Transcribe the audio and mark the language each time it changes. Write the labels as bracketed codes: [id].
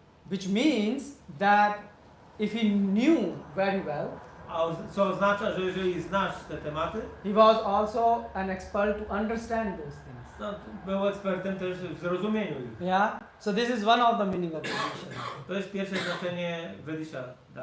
[en] Which means that if he knew very well, [pl] co oznacza, że jeżeli znasz te tematy, [en] he was also an expert to understand those things. [pl] No, był ekspertem też w zrozumieniu ich. [en] Yeah. So this is one of the meaning of Vedishada. [pl] To jest pierwsze znaczenie Vedishada.